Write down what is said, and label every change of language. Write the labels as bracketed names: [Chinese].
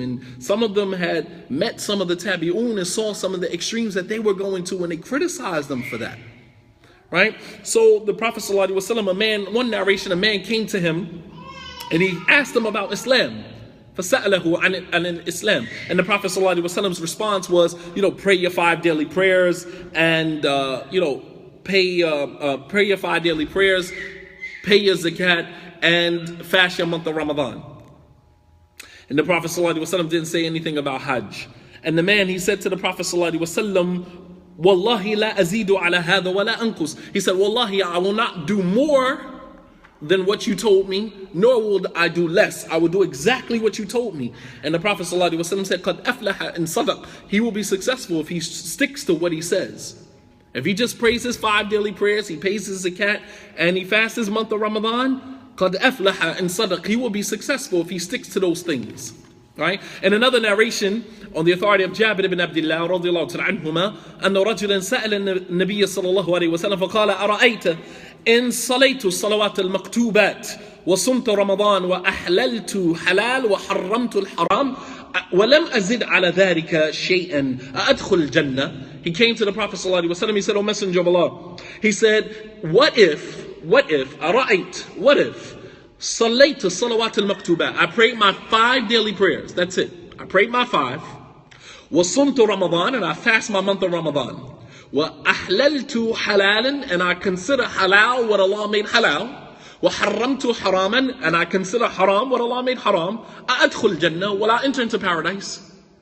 [English] And some of them had met some of the tabi'un and saw some of the extremes that they were going to, and they criticized them for that. Right? So the Prophet ﷺ, one narration, a man came to him and he asked him about Islam. [Arabic] فَسَأَلَهُ عَنِ Islam. [English] And the Prophet ﷺ's response was, pray your 5 daily prayers and, pray your 5 daily prayers, pay your zakat, and fast your month of Ramadan. And the Prophet ﷺ didn't say anything about Hajj. And the man, he said to the Prophet ﷺ, [Arabic] Wallahi la azidu ala hadha wa la anqus. [English] He said, Wallahi, I will not do more than what you told me, nor will I do less. I will do exactly what you told me. And the Prophet ﷺ said, [Arabic] Qad aflaha in sadaq. [English] He will be successful if he sticks to what he says. If he just prays his 5 daily prayers, he pays his zakat, and he fasts his month of Ramadan, [Arabic] قَدْ أَفْلَحَ إِن صَدَقَ. [English] He will be successful if he sticks to those things. Right? In another narration, on the authority of Jabir ibn Abdullah [Arabic] رضي الله تعالى عنهما, أن رجلا سأل النبي صلى الله عليه وسلم فقال أرأيت إن صليت الصلوات المكتوبات وصمت رمضان وأحللت حلال وحرمت الحرام ولم أزد على ذلك شيئا أأدخل الجنة. [English] He came to the Prophet [Arabic] صلى الله عليه وسلم. [English] He said, O Messenger of Allah, he said, what if [Arabic] أرأيت, [English] what if [Arabic] صليت الصلوات المكتوبات, [English] I prayed my 5 daily prayers, that's it, I prayed my 5, [Arabic] وصمت رمضان, [English] and I fast my month of Ramadan, [Arabic] وأحللت حلالا, [English] and I consider halal what Allah made halal, [Arabic] وحرمت حراما, [English] and I consider haram what Allah made haram, [Arabic] أأدخل الجنة, [English] will I enter into paradise?